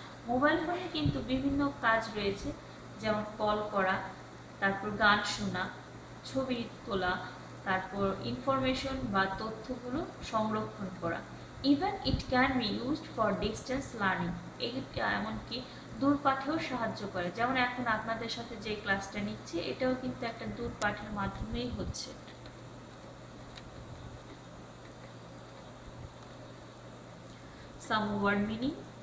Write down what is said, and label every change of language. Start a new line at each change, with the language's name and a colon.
Bangla: Mobile ফোনে কিন্তু বিভিন্ন কাজ রয়েছে, যেমন কল করা, তারপর গান শোনা, ছবি তোলা, তারপর ইনফরমেশন বা তথ্যগুলো সংরক্ষণ করা।
English: Even it can be used for distance learning.
Bangla: এমনকি দূরপাঠেও সাহায্য করে, যেমন এখন আপনাদের সাথে যে ক্লাসটা নিচ্ছে এটাও কিন্তু একটা দূরপাঠের মাধ্যমেই হচ্ছে।
English: Some word meaning.